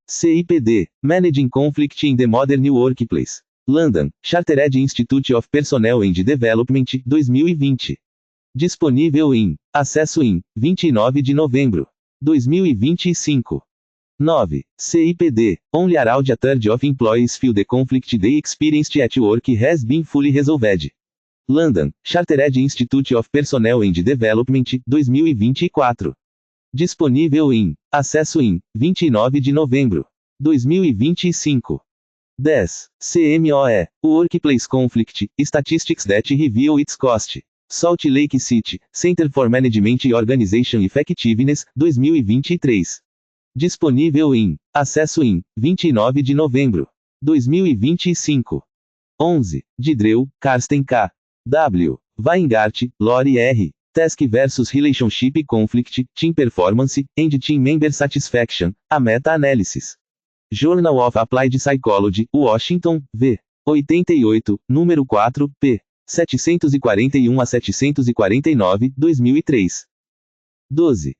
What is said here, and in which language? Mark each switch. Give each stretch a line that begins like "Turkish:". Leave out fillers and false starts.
English: CIPD, Managing Conflict in the Modern Workplace. London, Chartered Institute of Personnel and Development, 2020.
Portuguese: Disponível em acesso em 29 de novembro 2025. 9.
English: CIPD, Only around a third of employees feel the conflict they experienced at work has been fully resolved. London, Chartered Institute of Personnel and Development, 2024.
Portuguese: Disponível em acesso em 29 de novembro 2025. 10.
English: CMOE, Workplace Conflict, Statistics that Reveal Its Cost. Salt Lake City, Center for Management e Organization Effectiveness, 2023.
Portuguese: Disponível em acesso em 29 de novembro 2025.
English: 11. Didreu, Karsten K. W. Weingart, Lori R. Task vs Relationship Conflict, Team Performance, and Team Member Satisfaction, a Meta-Analysis. Journal of Applied Psychology, Washington, v. 88, número 4, p. 741 a 749, 2003. 12.